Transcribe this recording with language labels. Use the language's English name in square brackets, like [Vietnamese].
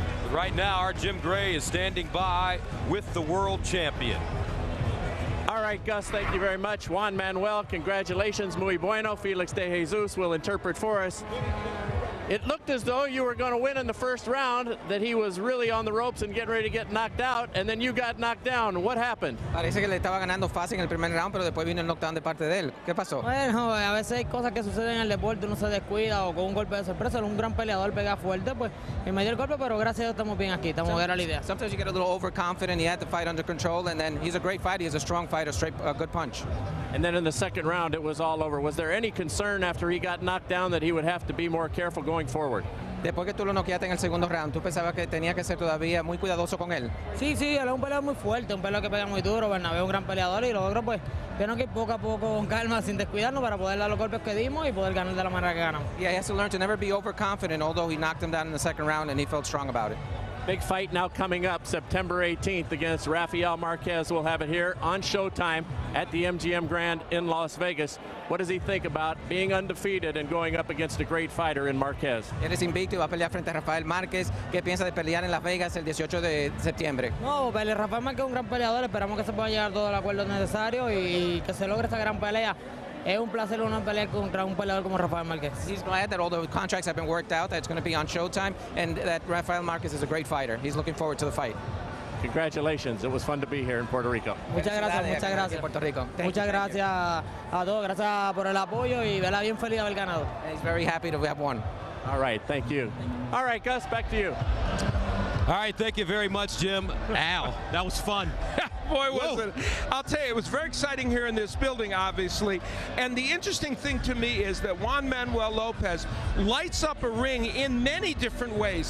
[English] Right now, our Jim Gray is standing by with the world champion. All right, Gus, thank you very much. Juan Manuel, congratulations. [Spanish] Muy bueno. [English] Felix de Jesus will interpret for us. It looked as though you were going to win in the first round, that he was really on the ropes and getting ready to get knocked out, and then you got knocked down. What happened? [Spanish] Parece que le estaba ganando fácil en el primer round, pero después vino el knockdown de parte de él. ¿Qué pasó? Bueno, a veces hay cosas que suceden en el deporte, uno se descuida o con un golpe de sorpresa. Un gran peleador pega fuerte, pues y me dio el golpe, pero gracias a Dios estamos bien aquí, estamos era la idea. [English] Sometimes you get a little overconfident. He had the fight under control, and then he's a great fighter. He's a strong fighter, straight, good punch. And then in the second round, it was all over. Was there any concern after he got knocked down that he would have to be more careful going forward? [Spanish] Después que tú lo noqueaste en el segundo round, ¿tú pensabas que tenía que ser todavía muy cuidadoso con él? Sí, él es un peleador muy fuerte, un peleador que pega muy duro. Bernabe es un gran peleador y los otros pues tenemos que ir poco a poco con calma, sin descuidarnos para poder dar los golpes que dimos y poder ganar de la manera que ganamos. [English] Yeah, he has to learn to never be overconfident, although he knocked him down in the second round and he felt strong about it. Big fight now coming up September 18th against Rafael Marquez. We'll have it here on Showtime at the MGM Grand in Las Vegas. What does he think about being undefeated and going up against a great fighter in Marquez? [Spanish] Él es invicto y va a pelear frente a Rafael Márquez. ¿Qué piensa de pelear en Las Vegas el 18 de septiembre? No, Rafael Márquez es un gran peleador. Esperamos que se pueda llegar todo el acuerdo necesario y que se logre esta gran pelea. Es un placer una pelea contra un peleador como Rafael Márquez. [English] He's glad that all the contracts have been worked out, that it's going to be on Showtime, and that Rafael Márquez is a great fighter. He's looking forward to the fight. Congratulations. It was fun to be here in Puerto Rico. [Spanish] Muchas gracias. Puerto Rico. Muchas gracias a todos. Gracias por el apoyo y verla bien feliz de haber ganado. [English] He's very happy to have won. All right, thank you. All right, Gus, back to you. All right, thank you very much, Jim. Al, that was fun. Boy, was it. I'll tell you, it was very exciting here in this building, obviously. And the interesting thing to me is that Juan Manuel Lopez lights up a ring in many different ways.